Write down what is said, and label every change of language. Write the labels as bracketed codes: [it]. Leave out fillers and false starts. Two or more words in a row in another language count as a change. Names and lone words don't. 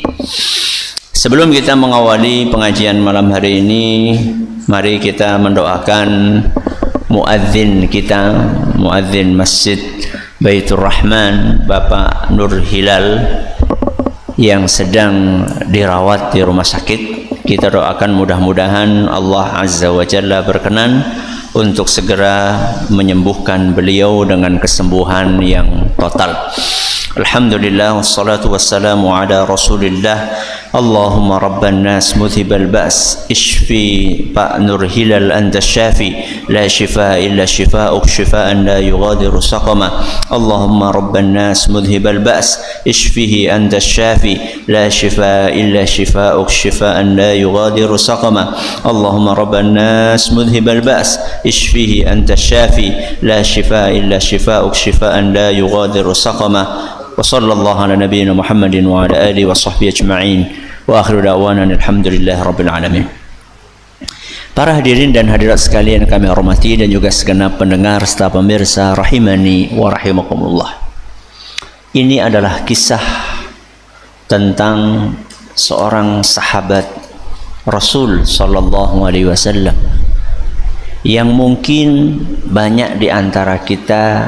[id] Sebelum kita mengawali pengajian malam hari ini, mari kita mendoakan muadzin kita, muadzin Masjid Baitur Rahman, Bapak Nur Hilal, yang sedang dirawat di rumah sakit. Kita doakan mudah-mudahan Allah [ar] عز وجل [id] berkenan untuk segera menyembuhkan beliau dengan kesembuhan yang total. [ar] الحمد لله والصلاة والسلام على رسول الله. اللهم رب الناس مذهب البأس اشف Pak Nur Hilal أنت الشافي لا شفاء إلا شفاؤك شفاء لا يغادر سقما. اللهم رب الناس مذهب البأس اشفه أنت الشافي لا شفاء إلا شفاؤك شفاء لا يغادر سقما. اللهم رب الناس مذهب البأس اشفه أنت الشافي لا شفاء إلا شفاؤك شفاء لا يغادر سقما. وصلى الله على نبينا محمد وعلى آله وصحبه أجمعين وآخر دعوانا الحمد لله رب العالمين. [id] Para hadirin dan hadirat sekalian kami hormati, dan juga segenap pendengar serta pemirsa [ar] رحمني ورحمكم الله. [id] Ini adalah kisah tentang seorang sahabat Rasul [ar] صلى الله عليه وسلم [id] yang mungkin banyak di antara kita